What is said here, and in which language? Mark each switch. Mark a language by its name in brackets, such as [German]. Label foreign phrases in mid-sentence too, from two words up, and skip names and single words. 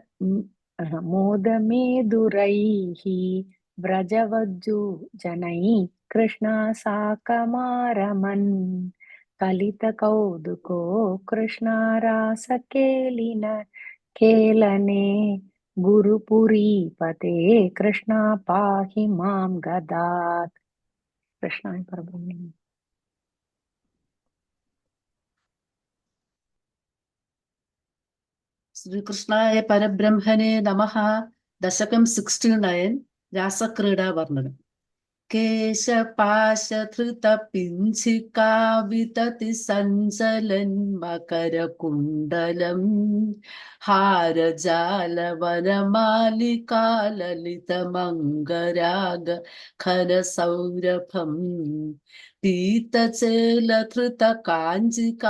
[Sanskrit] मोदमेदुरैः व्रजवज्जुजनैः कृष्णा साकमारमन् कलितकौतुको कृष्णारासकेलिन केलने गुरुपुरीपते कृष्णा पाहि मां गदात् कृष्णाय परब्रह्मणे ശ്രീകൃഷ്ണായ പരബ്രഹ്മണേ നമഃ. [Malayalam] ദശകം 69 രാസക്രീഡാ വർണ്ണനം. [Sanskrit] കേശപാശധൃതപിഞ്ചികാവിതതി സഞ്ചലൻ മകരകുണ്ടലം ഹാരജാലവനമാലികാലലിതമംഗരാഗ ഘനസൗരഭം പീതചേലധൃത കാഞ്ചി